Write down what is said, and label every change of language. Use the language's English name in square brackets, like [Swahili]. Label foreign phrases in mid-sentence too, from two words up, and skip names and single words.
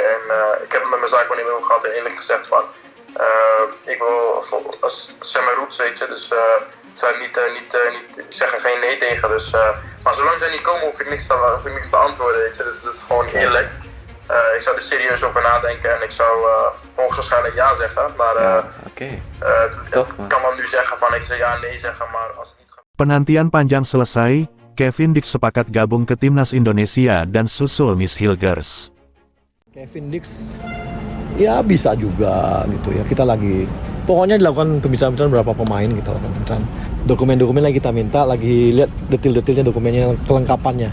[Dutch] En ik heb het met mijn zaakwaarnemer ook gehad en eerlijk gezegd van, ik wil, zeg maar roots, weet je, dus ik zou niet zeggen geen nee tegen. Dus, maar zolang zij niet komen hoef ik niks te antwoorden, weet je, dus dat is gewoon eerlijk. Ik zou er serieus over nadenken en ik zou hoogstwaarschijnlijk ja zeggen, maar ik kan wel nu zeggen van ik zou ja nee zeggen, maar als het niet gaat. [Indonesian] Penantian panjang selesai, Kevin Dix sepakat gabung ke timnas Indonesia dan susul Miss Hilgers. Kevin Dix, ya bisa juga gitu ya. Kita lagi, pokoknya dilakukan pembicaraan beberapa pemain kita lakukan pembicaraan. Dokumen-dokumen lagi kita minta, lagi lihat detil-detilnya dokumennya, kelengkapannya.